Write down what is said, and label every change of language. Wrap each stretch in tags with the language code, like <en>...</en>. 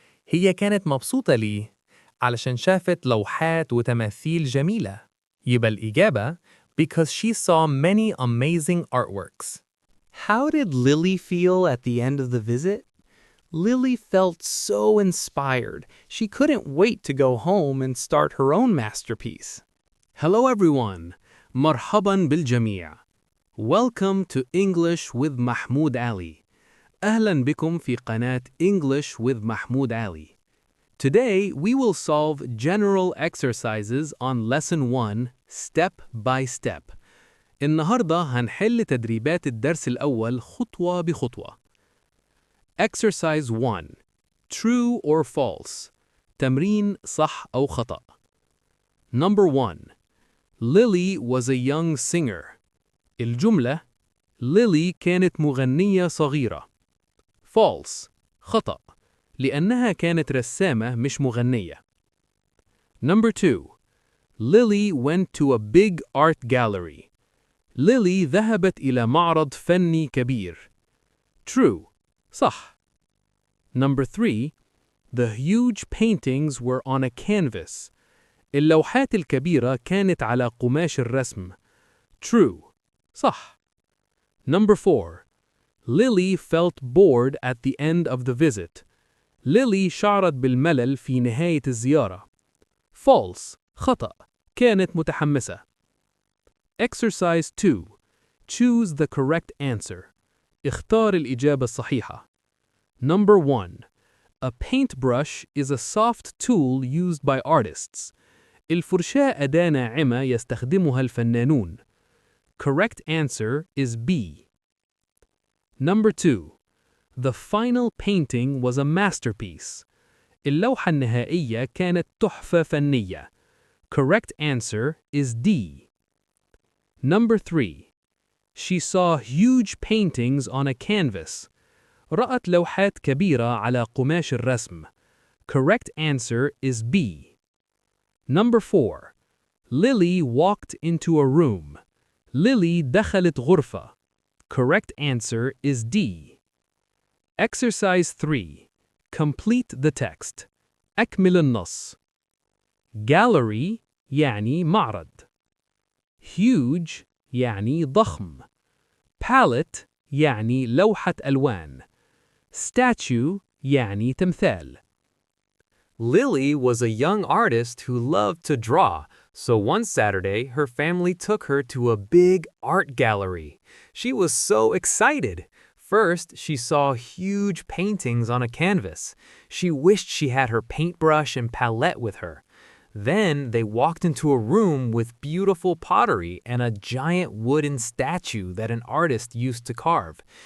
<ar>هي كانت مبسوطة ليه؟ علشان شافت لوحات وتماثيل جميلة.</ar> <en>يبقى الإجابة because she saw many amazing artworks. How did Lily feel at the end of the visit? Lily felt so inspired. She couldn't wait to go home and start her own masterpiece. Hello everyone.</en> <ar>مرحباً بالجميع.</ar> <en>Welcome to English with Mahmoud Ali.</en> <ar>أهلاً بكم في قناة</ar> <en>English with Mahmoud Ali. Today we will solve general exercises on lesson 1 step by step.</en> <ar>النهاردة هنحل تدريبات الدرس الأول خطوة بخطوة.</ar> <en>Exercise 1. True or false.</en> <ar>تمرين صح أو خطأ.</ar> <en>Number 1. Lily was a young singer.</en> <ar>الجملة: Lily كانت مغنية صغيرة.</ar> <en>False.</en> <ar>خطأ، لأنها كانت رسامة مش مغنية.</ar> <en>Number 2. Lily went to a big art gallery.</en> <ar>Lily ذهبت إلى معرض فني كبير.</ar> <en>True.</en> <ar>صح.</ar> <en>Number 3. The huge paintings were on a canvas.</en> <ar>اللوحات الكبيرة كانت على قماش الرسم.</ar> <en>True.</en> <ar>صح.</ar> <en>Number 4. Lily felt bored at the end of the visit.</en> <ar>Lily شعرت بالملل في نهاية الزيارة. False. خطأ. كانت متحمسة.</ar> <en>Exercise 2. Choose the correct answer.</en> <ar>اختار الإجابة الصحيحة.</ar> <en>Number 1. A paintbrush is a soft tool used by artists.</en> <ar>الفرشاة أداة ناعمة يستخدمها الفنانون.</ar> <en>Correct answer is B. Number 2. The final painting was a masterpiece.</en> <ar>اللوحة النهائية كانت تحفة فنية.</ar> <en>Correct answer is D. Number 3. She saw huge paintings on a canvas.</en> <ar>رأت لوحات كبيرة على قماش الرسم.</ar> <en>Correct answer is B. Number 4. Lily walked into a room.</en> <ar>Lily دخلت غرفة.</ar> <en>Correct answer is D. Exercise 3. Complete the text.</en> <ar>أكمل النص. Gallery يعني معرض. Huge يعني ضخم. Palette يعني لوحة ألوان. statue يعني تمثال.</ar> <en>Lily was a young artist who loved to draw, so one Saturday her family took her to a big art gallery. She was so excited. First, she saw huge paintings on a canvas. She wished she had her paintbrush and palette with her. Then they walked into a room with beautiful pottery and a giant wooden statue that an artist used to carve.</en>